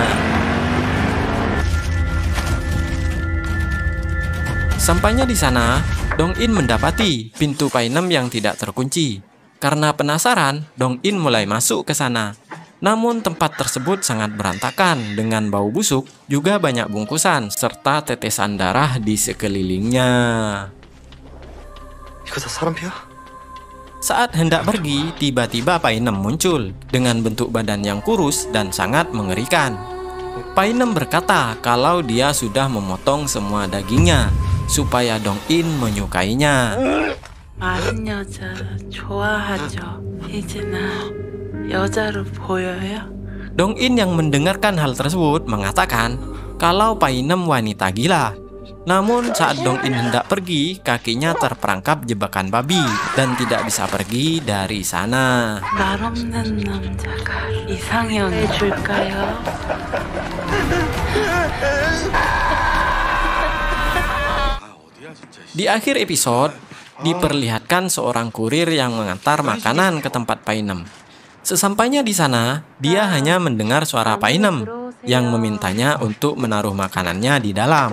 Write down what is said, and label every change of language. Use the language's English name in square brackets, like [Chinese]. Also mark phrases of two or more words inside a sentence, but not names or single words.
[Indonesian] Sampainya di sana, Dong In mendapati pintu Painem yang tidak terkunci. Karena penasaran, Dong In mulai masuk ke sana. Namun tempat tersebut sangat berantakan dengan bau busuk, juga banyak bungkusan serta tetesan darah di sekelilingnya. [Korean] 이거 다 사람 피야? [Indonesian] Saat hendak pergi, tiba-tiba Painem muncul dengan bentuk badan yang kurus dan sangat mengerikan. Painem berkata kalau dia sudah memotong semua dagingnya supaya Dong In menyukainya. [Korean] 마른 여자 좋아하죠. 이제는 여자로 보여요? [Indonesian] Dong In yang mendengarkan hal tersebut mengatakan kalau Painem wanita gila. Namun saat Dong In hendak pergi, kakinya terperangkap jebakan babi dan tidak bisa pergi dari sana. [Korean] 말 없는 남자가 이상형이 줄까요? [Indonesian] Di akhir episode, diperlihatkan seorang kurir yang mengantar makanan ke tempat Painem. Sesampainya di sana, dia hanya mendengar suara Painem yang memintanya untuk menaruh makanannya di dalam.